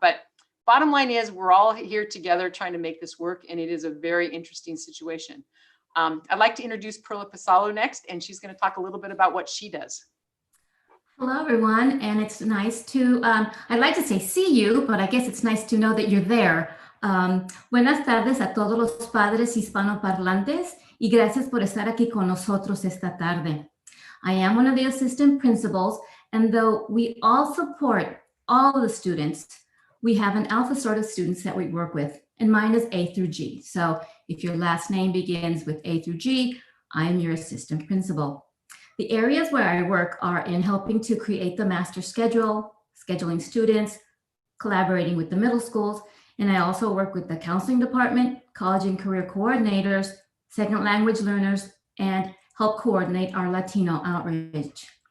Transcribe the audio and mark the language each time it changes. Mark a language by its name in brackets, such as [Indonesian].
[English] But bottom line is we're all here together trying to make this work, and it is a very interesting situation. I'd like to introduce Perla Pasalo next, and she's going to talk a little bit about what she does. Hello, everyone, and it's nice to, I'd like to say see you, but I guess it's nice to know that you're there. [Spanish] Buenas tardes a todos los padres hispanoparlantes y gracias por estar aquí con nosotros esta tarde. [English] I am one of the assistant principals, and though we all support all the students, we have an alpha sort of students that we work with, and mine is A through G. So if your last name begins with A through G, I am your assistant principal. The areas where I work are in helping to create the master schedule, scheduling students, collaborating with the middle schools, and I also work with the counseling department, college and career coordinators, second language learners, and help coordinate our Latino outreach.